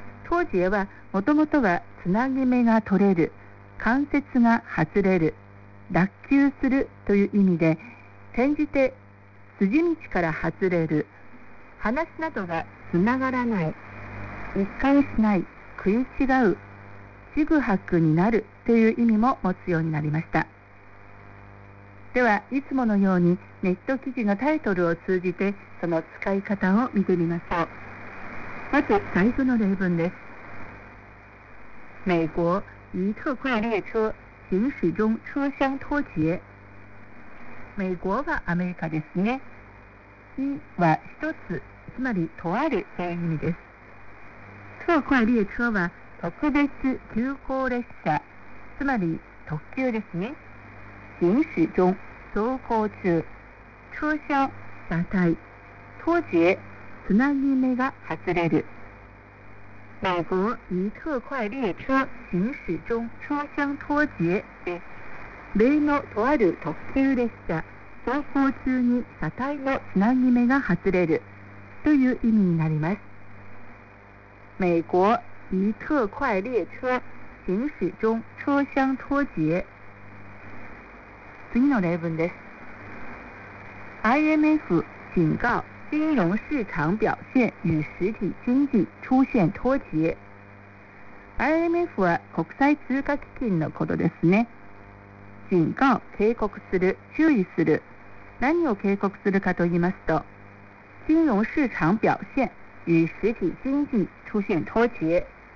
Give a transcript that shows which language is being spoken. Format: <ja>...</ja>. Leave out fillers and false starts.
<ja>脱节はもともとはつなぎ目が取れる、関節が外れる、脱臼するという意味で、転じて筋道から外れる、話などがつながらない、一貫しない、食い違う、ちぐはぐになるという意味も持つようになりました。ではいつものようにネット記事のタイトルを通じてその使い方を見てみましょう。まず最初の例文です。</ja> <zh>美国一特快列車行驶中車厢脱節。</zh> <ja>美国はアメリカですね。一は一つ、つまりとあるという意味です。特快列車は特別急行列車、つまり特急ですね。行驶中、走行中、車厢、車体、脱節、つなぎ目が外れる。</ja> <zh>美国一特快列車行驶中車厢脱節</zh> <ja>で、例のとある特急列車、走行中に車体のつなぎ目が外れるという意味になります。</ja> <zh>美国一特快列車行驶中車厢脱節。</zh> <ja>次の例文です。</ja> <zh>IMF 警告金融市场表现与实体经济出现脱节。</zh> <ja>IMF は国際通貨基金のことですね。警告、警告する、注意する。何を警告するかと言いますと、</ja> <zh>金融市场表现与实体经济出现脱节。</zh>